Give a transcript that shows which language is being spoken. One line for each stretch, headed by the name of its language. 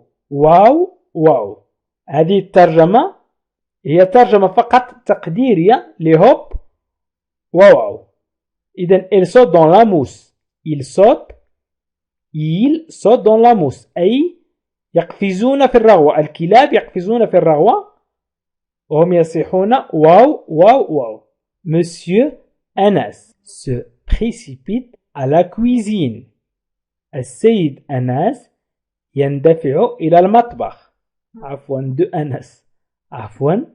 Arabic: واو هذه الترجمة هي ترجمة فقط تقديرية لهوب واو. إذن
French: il saute dans la mousse. il saute dans la mousse
Arabic: أي يقفزون في الرغوة. الكلاب يقفزون في الرغوة وهم يصيحون واو.
French: Monsieur Anas se précipite à la cuisine.
Arabic: السيد أناس يندفع إلى المطبخ. عفوا de أنس. عفوا